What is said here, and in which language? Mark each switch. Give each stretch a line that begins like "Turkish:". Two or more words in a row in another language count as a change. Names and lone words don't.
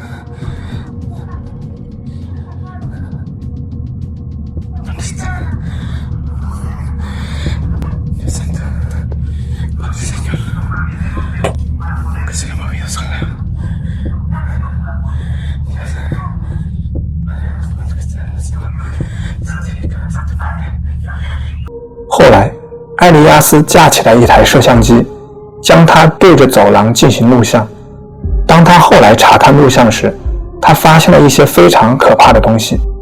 Spanish: ¿Dónde está? Dios santo. Sí, Señor. Lo que se haya movido sola. Dios.
Chinese: 后来，艾利亚斯架起了一台摄像机，将它对着走廊进行录像。当他后来查看录像时，他发现了一些非常可怕的东西。